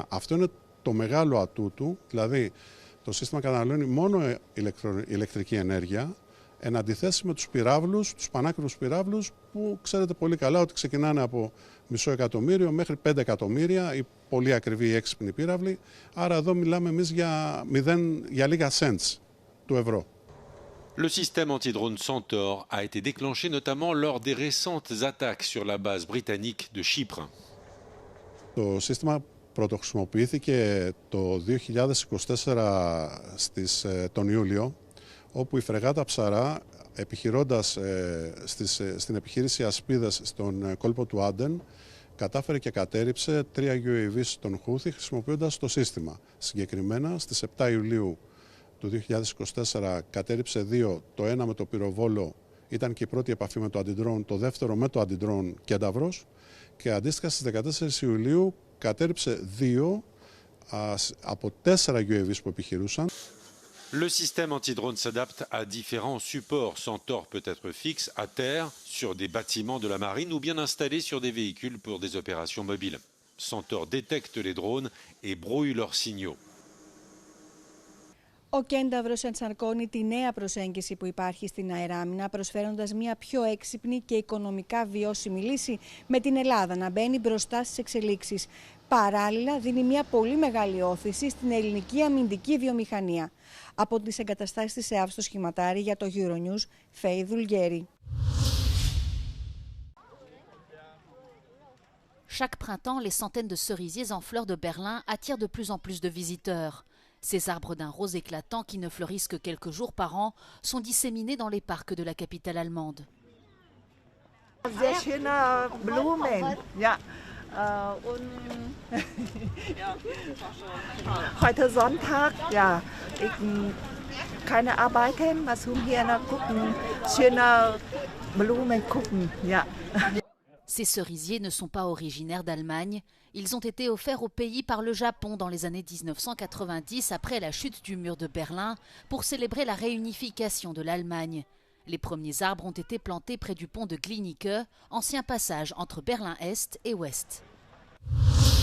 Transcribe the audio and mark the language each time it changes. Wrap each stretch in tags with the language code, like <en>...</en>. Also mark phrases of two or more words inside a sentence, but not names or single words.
<el>Αυτό είναι το μεγάλο ατού του, δηλαδή το σύστημα καταναλώνει μόνο ηλεκτρική ενέργεια, εν αντιθέσει με τους πυράβλους, τους πανάκριβους πυράβλους, που ξέρετε πολύ καλά ότι ξεκινάνε από $500,000 μέχρι 5 εκατομμύρια, οι πολύ ακριβοί έξυπνοι πύραυλοι. Άρα εδώ μιλάμε εμείς για λίγα cents του ευρώ.</el> <fr>Le système anti-drone Centaur a été déclenché notamment lors des récentes attaques sur la base britannique de Chypre.</fr> <el>Το σύστημα πρωτοχρησιμοποιήθηκε το 2024 τον Ιούλιο, όπου η φρεγάτα Ψαρά επιχειρώντας στην επιχείρηση Ασπίδας στον κόλπο του Άντεν, κατάφερε και κατέρριψε 3 UAV των Χούθι χρησιμοποιώντας το σύστημα. Συγκεκριμένα, στις 7 Ιουλίου του 2024 κατέρριψε 2, το ένα με το πυροβόλο ήταν και η πρώτη επαφή με το αντιντρόουν, το δεύτερο με το αντιντρόουν Κένταβρος, και αντίστοιχα στις 14 Ιουλίου κατέρριψε 2 από 4 UAV που επιχειρούσαν.</el> <fr>Le système anti-drone s'adapte à différents supports. Centaure peut être fixe à terre, sur des bâtiments de la marine ou bien installé sur des véhicules pour des opérations mobiles. Centaure détecte les drones et brouille leurs signaux.</fr> <el>Ο Κένταβρος ενσαρκώνει τη νέα προσέγγιση που υπάρχει στην αεράμινα, προσφέροντας μια πιο έξυπνη και οικονομικά βιώσιμη λύση, με την Ελλάδα να μπαίνει μπροστά στις εξελίξεις. Παράλληλα, δίνει μια πολύ μεγάλη όθηση στην ελληνική αμυντική βιομηχανία. Από τις εγκαταστάσεις της ΕΑΒ στο Σχηματάρι, για το Euronews, Φέη Δουλγέρη.</el> <fr>Chaque printemps, les centaines de cerisiers en fleurs de Berlin attirent de plus en plus de visiteurs. Ces arbres d'un rose éclatant qui ne fleurissent que quelques jours par an sont disséminés dans les parcs de la capitale allemande.</fr> <de>Sehr schöne Blumen, ja. Und heute Sonntag, ja, ich keine arbeiten, was hier gucken, schöne Blumen gucken, ja.</de> <fr>Ces cerisiers ne sont pas originaires d'Allemagne. Ils ont été offerts au pays par le Japon dans les années 1990 après la chute du mur de Berlin pour célébrer la réunification de l'Allemagne. Les premiers arbres ont été plantés près du pont de Glienicke, ancien passage entre Berlin-Est et Ouest.</fr>